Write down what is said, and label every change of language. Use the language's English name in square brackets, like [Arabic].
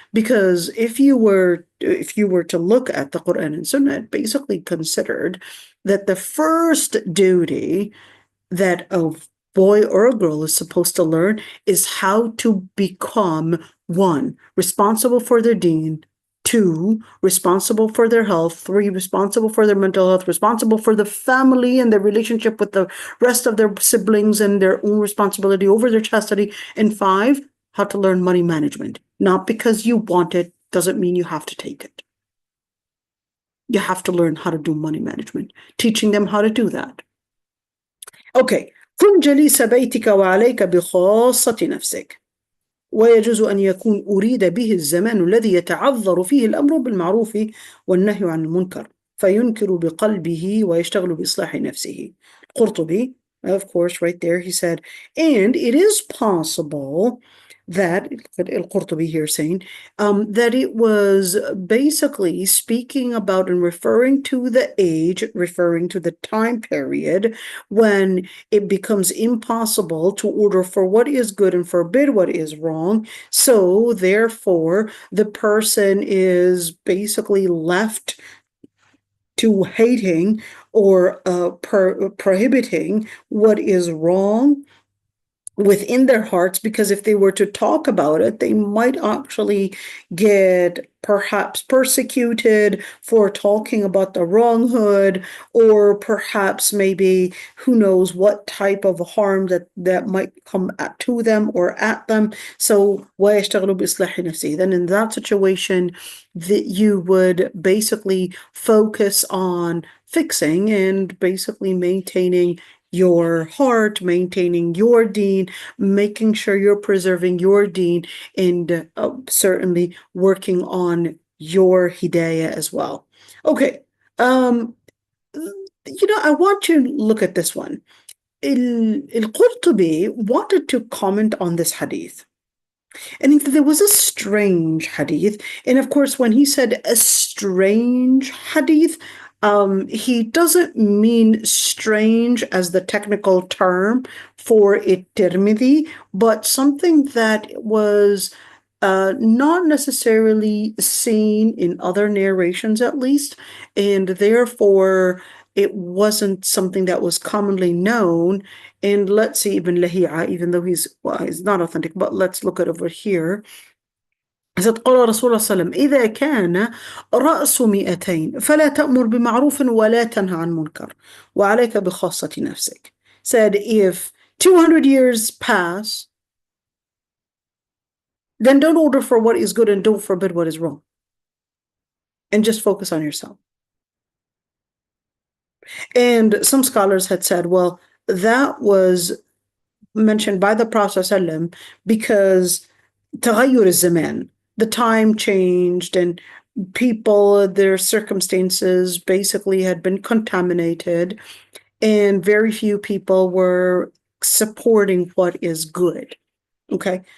[English] Because if you were to look at the Quran and Sunnah, it basically considered that the first duty that a boy or a girl is supposed to learn is how to become, 1, responsible for their deen, 2, responsible for their health, 3, responsible for their mental health, responsible for the family and their relationship with the rest of their siblings and their own responsibility over their chastity, and 5, how to learn money management. Not because you want it, doesn't mean you have to take it. You have to learn how to do money management, teaching them how to do that. Okay. [Arabic] كن جليس بيتك وعليك بخاصة نفسك، ويجوز أن يكون أريد به الزمان الذي يتعذر فيه الأمر بالمعروف والنهي عن المنكر، فينكر بقلبه ويشتغل بإصلاح نفسه. [English] Qurtubi, of course, right there, he said, and it is possible that al-Qurtubi here saying that it was basically speaking about and referring to the age, referring to the time period when it becomes impossible to order for what is good and forbid what is wrong. So therefore, the person is basically left to hating or prohibiting what is wrong within their hearts, because if they were to talk about it, they might actually get perhaps persecuted for talking about the wronghood, or perhaps maybe who knows what type of harm that might come to them or at them. [Arabic] So وَيَشْتَغْلُ بِإِصْلَاحِ نَفْسِهِ. [English] Then in that situation, that you would basically focus on fixing and basically maintaining your heart, maintaining your deen, making sure you're preserving your deen, and certainly working on your hidayah as well. Okay, I want you to look at this one. Al-Qurtubi wanted to comment on this hadith. And there was a strange hadith. And of course, when he said a strange hadith, he doesn't mean strange as the technical term for Tirmidhi, but something that was not necessarily seen in other narrations, at least, and therefore it wasn't something that was commonly known. And let's see, Ibn Lahi'a, even though he's not authentic, but let's look at over here. [Arabic] إذا قال رسول الله صلى الله عليه وسلم إذا كان رأس 200 فلا تأمر بمعروف ولا تنهى عن منكر وعليك بخاصة نفسك. [English] Said if 200 years pass, then don't order for what is good and don't forbid what is wrong. And just focus on yourself. And some scholars had said, well, that was mentioned by the Prophet ﷺ because [Arabic] تغير الزمان, [English] the time changed and people, their circumstances basically had been contaminated, and very few people were supporting what is good. Okay.